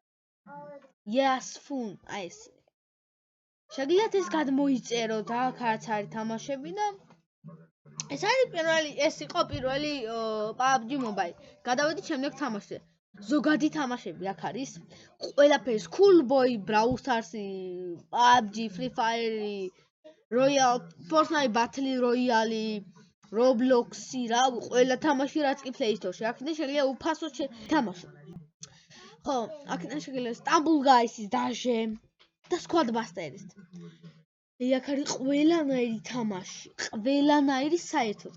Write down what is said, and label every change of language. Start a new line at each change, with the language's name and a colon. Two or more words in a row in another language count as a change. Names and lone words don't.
Georgian: აი ეს. შეგიძლიათ ეს გადმოიწეროთ, აქაც არის თამაშები და ეს იყო პირველი PUBG Mobile. გადავედით შემდეგ თამაშზე. ზოგადი თამაშები აქ არის. ყველაფერს Cool Boy, Brawl Stars, PUBG, Free Fire, Royal, Fortnite Battle Royale, Roblox რა, ყველა თამაში რაც კი Play Store-ში აქვს და შეიძლება უფასოდ თამაშოთ. ხო, აქედან შეგიძლიათ Stumble Guys-ის დაჟე და Squadbusters. აქ არის ყველანაირი თამაში, ყველანაირი საერთოდ.